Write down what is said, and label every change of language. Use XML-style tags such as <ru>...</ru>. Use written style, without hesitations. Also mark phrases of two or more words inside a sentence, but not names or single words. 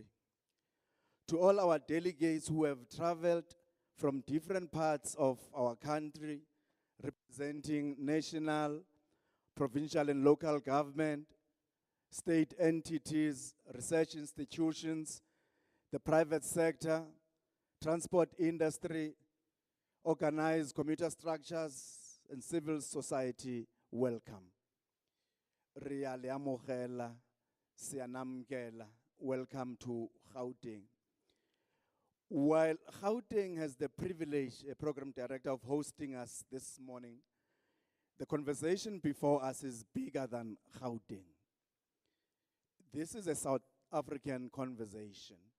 <en>To all our delegates who have traveled from different parts of our country, representing national, provincial and local government, state entities, research institutions, the private sector, transport industry, organized commuter structures, and civil society, welcome.</en> <tn>Ria le amogela, sianamkela,</tn> <en>welcome to Gauteng. While Gauteng has the privilege, a program director, of hosting us this morning, the conversation before us is bigger than Gauteng. This is a South African conversation.</en>